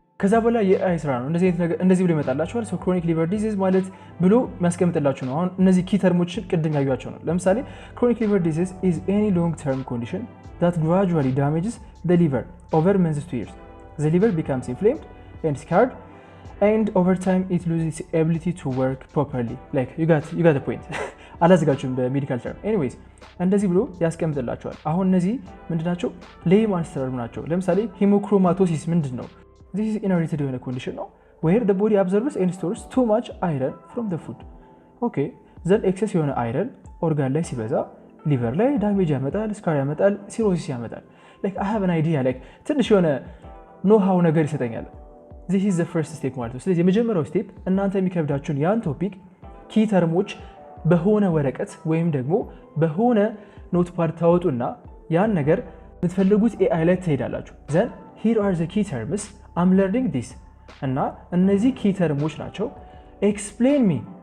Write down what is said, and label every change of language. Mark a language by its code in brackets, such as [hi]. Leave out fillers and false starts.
[am] ከዛ በኋላ የአይ ስራ ነው እንደዚህ ብሎ ይመጣላችኋል። ሶ ክሮኒክ ሊቨር ዲዚዝ ማለት ብሎ የሚያስቀምጥላችሁ ነው። አሁን እነዚህ ኪ ተርሞችን ቅድም ያዩዋቸው ነው። ለምሳሌ ክሮኒክ ሊቨር ዲዚዝ [en] is any long term condition that gradually damages the liver over months to years. The liver becomes inflamed and scarred and over time it loses its ability to work properly. Like you got the point. [am] አላዘጋችሁም በሜዲካል ተርም። ኤኒዌይስ እንደዚህ ብሎ ያስቀምጥላችኋል። አሁን እነዚህ ምንድናቸው? ሌይማንስ ተርም ናቸው። ለምሳሌ ሂሞክሮማቶሲስ ምንድን ነው? [en] This is inherited [am] የሆነ ኮንዲሽን ነው [en] where the body absorbs and stores too much iron from the food. [am] Okay, then excess የሆነ አይረን ኦርጋን ላይ ሲበዛ ሊቨር ላይ ዳሜጅ ያመጣል፣ ስካር ያመጣል፣ ሲሮሲስ ያመጣል። [en] like I have an idea like [am] ትንሽ የሆነ ኖሃው ነገር ይሰጠኛል። [en] this is the first step [am] ማለት ነው። ስለዚህ የመጀመሪያው ስቴፕ እናንተ የሚከብዳችሁን ያን ቶፒክ ኪ ተርሞች በሆነ ወረቀት ወይም ደግሞ በሆነ ኖትፓድ ታወጡና ያን ነገር የምትፈልጉት ኤአይ ላይ ትሄዳላችሁ። [en] then here are the key terms I'm learning this [am] እና እነዚህ ኪ ተርሞች ናቸው። [en] explain me